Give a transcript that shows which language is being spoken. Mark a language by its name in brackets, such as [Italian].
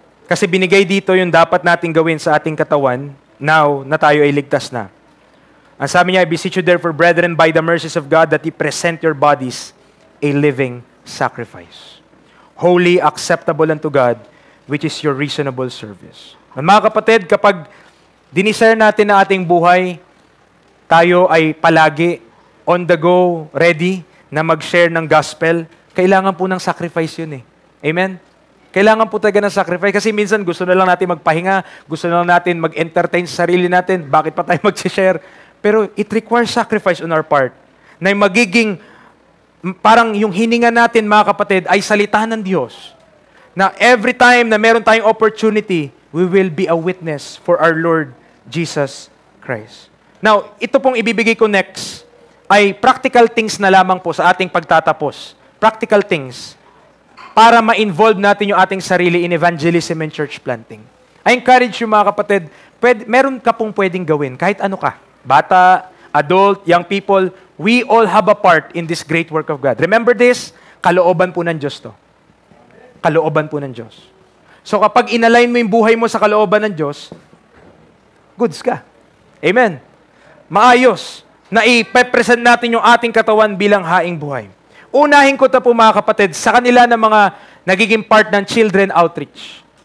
[Filipino] Kasi binigay dito yung dapat nating gawin sa ating katawan now na tayo ay ligtas na. Ang sabi niya, [English] I beseech you therefore, brethren, by the mercies of God, that ye present your bodies a living sacrifice, holy, acceptable unto God, which is your reasonable service. [Filipino] Mga kapatid, kapag diniscern natin ang ating buhay, tayo ay palagi [English] on the go, [Filipino] ready na mag-share ng gospel, kailangan po ng sacrifice yun eh. Amen? Kailangan po talaga ng sacrifice kasi minsan gusto na lang natin magpahinga, gusto na lang natin mag-entertain sa sarili natin, bakit pa tayo mag-share? Pero [English] it requires sacrifice on our part [Filipino] na magiging parang yung hininga natin, mga kapatid, ay salita ng Diyos. [English] Na every time [Filipino] na meron tayong [English] opportunity, we will be a witness for our Lord Jesus Christ. [Filipino] Now, ito pong ibibigay ko next ay practical things na lamang po sa ating pagtatapos. Practical things para ma-involve natin yung ating sarili [English] in evangelism and church planting. I encourage you, [Filipino] mga kapatid, meron ka pong pwedeng gawin, kahit ano ka. [English] Bata, adult, young people, we all have a part in this great work of God. [Filipino] Remember this, kalooban po ng Diyos to. Kalooban po ng Diyos. So kapag inalign mo yung buhay mo sa kalooban ng Diyos, goods ka. Amen. Maayos na ipepresent natin yung ating katawan bilang haing buhay. Unahin ko ito po, mga kapatid, sa kanila ng mga nagiging part ng children outreach.